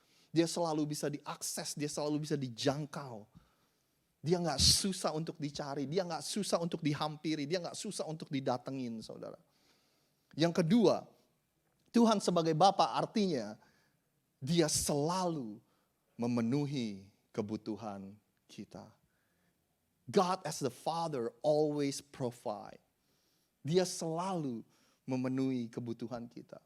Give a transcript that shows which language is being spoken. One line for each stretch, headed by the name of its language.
Indonesian: Dia selalu bisa diakses, dia selalu bisa dijangkau. Dia nggak susah untuk dicari, dia nggak susah untuk dihampiri, dia nggak susah untuk didatengin, saudara. Yang kedua, Tuhan sebagai Bapa artinya dia selalu memenuhi kebutuhan kita.
English: God as the Father always provide.
Indonesian: Dia selalu memenuhi kebutuhan kita.